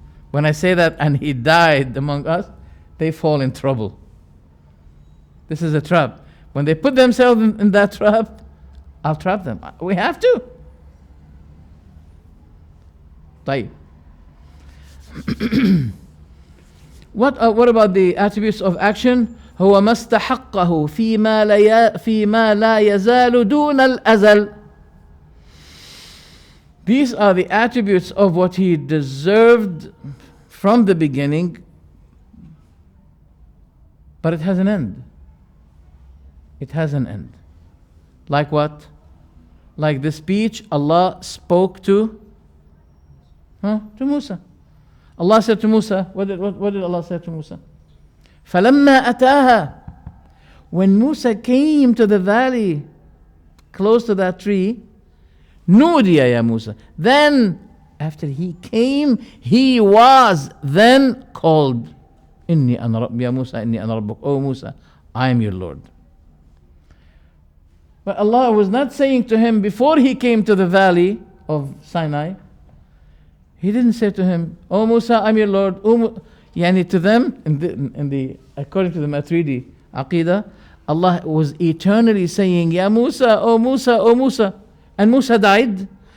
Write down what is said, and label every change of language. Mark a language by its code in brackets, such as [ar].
[en] When I say that, and he died among us, they fall in trouble. This is a trap. When they put themselves in that trap, I'll trap them. We have to. [ar] طيب. [en] What about the attributes of action? [ar] هو ما استحقه فيما لا يزال دون الأزل. [en] These are the attributes of what he deserved from the beginning, but it has an end. It has an end. Like what? Like the speech Allah spoke to Musa. Allah said to Musa, what did Allah say to Musa? [ar] فَلَمَّا أَتَاهَا. [en] When Musa came to the valley, close to that tree, [ar] نُودِيَ يَا [en] Musa. Then, after he came, he was then called. [ar] إِنِّي أَنَا رَبِّ يَا Musa, إِنِّي أَنَا رَبُّكَ. [en] Oh Musa, I am your Lord. But Allah was not saying to him before he came to the valley of Sinai, He didn't say to him, "Oh Musa, I'm your Lord." Yani to them, according to the Maturidi Aqidah, Allah was eternally saying, "Ya Musa, oh Musa, oh Musa." And Musa died.